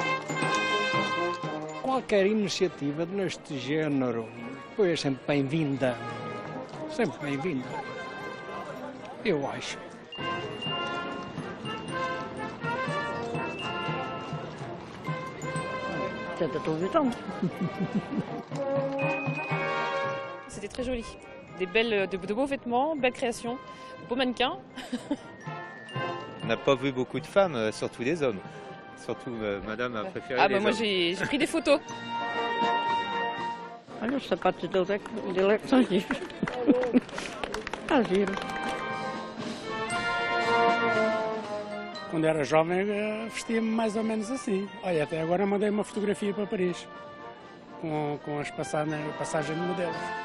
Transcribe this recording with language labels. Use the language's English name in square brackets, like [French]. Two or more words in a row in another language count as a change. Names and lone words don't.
[Portuguese] Qualquer iniciativa neste género foi sempre bem-vinda, sempre bem-vinda, eu acho. Tenta televisão. [French] C'était très joli. De beaux vêtements, belles créations, beaux mannequins. On n'a pas vu beaucoup de femmes, surtout des hommes. Surtout madame a préféré les hommes. Moi j'ai pris des photos. [Portuguese] Olha, os sapatos dele é que são giros. Está giro. Quando era jovem vestia-me mais ou menos assim. Olha, até agora mandei uma fotografia para Paris, com as passagem de modelos.